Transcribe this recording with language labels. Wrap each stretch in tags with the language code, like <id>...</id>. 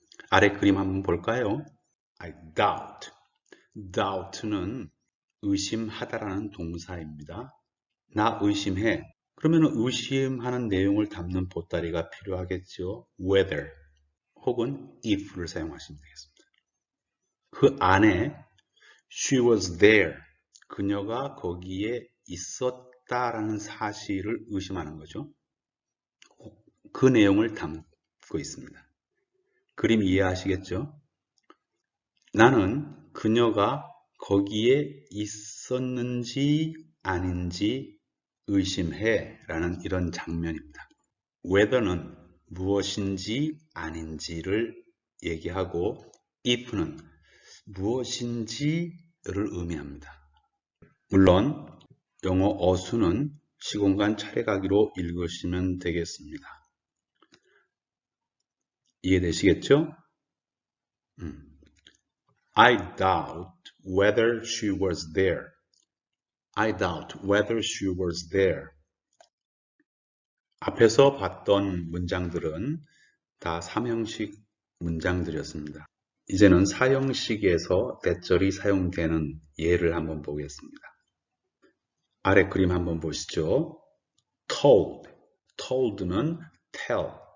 <ko>아래 그림 한번 볼까요?</ko> <en>I doubt.</en> <ko>doubt는 의심하다라는 동사입니다. 나 의심해. 그러면 의심하는 내용을 담는 보따리가 필요하겠죠. whether 혹은 if를 사용하시면 되겠습니다. 그 안에</ko> <en>she was there.</en> <ko>그녀가 거기에 있었다라는 사실을 의심하는 거죠. 그 내용을 담고 있습니다. 그림 이해하시겠죠? 나는 그녀가 거기에 있었는지 아닌지 의심해 라는 이런 장면입니다. whether는 무엇인지 아닌지를 얘기하고 if는 무엇인지를 의미합니다. 물론 영어 어수는 시공간 차례가기로 읽으시면 되겠습니다. 이해되시겠죠?</ko> <en>I doubt whether she was there. I doubt whether she was there.</en> <ko>앞에서 봤던 문장들은 다 3형식 문장들이었습니다. 이제는 4형식에서 대절이 사용되는 예를 한번 보겠습니다. 아래 그림 한번 보시죠. told. told는 tell.</ko>